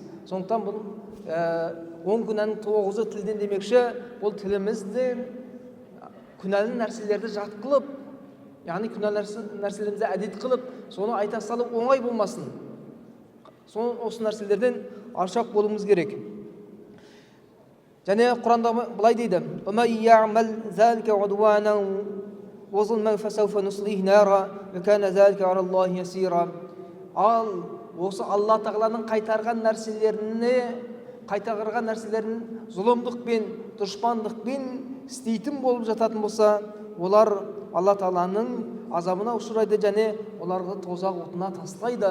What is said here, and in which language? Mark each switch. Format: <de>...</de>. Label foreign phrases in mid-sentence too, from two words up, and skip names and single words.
<kk>Сондықтан бұл 10 күнәнің 9-ы тілден демекші, бұл тілімізді күнәлі нәрселерді жат қылып, яғни күнәлі нәрселерімізді әдет қылып, соны айта салып оңай болмасын. Осы нәрселерден алшақ болуымыз керек. Және Құранда былай дейді:</kk> <ar>"ومن يعمل ذلك عدوانا وظلما فسوف نصليه نارا وكان ذلك على الله يسيرا."</ar> <kk>Ал осы Алла Тағаланың қайтарған нәрселерін зұлымдықпен, дұшпандықпен істейтін болып жататын болса, олар Алла Тағаланың азабына ұшырайды және оларды тозақ отына тастайды.</kk>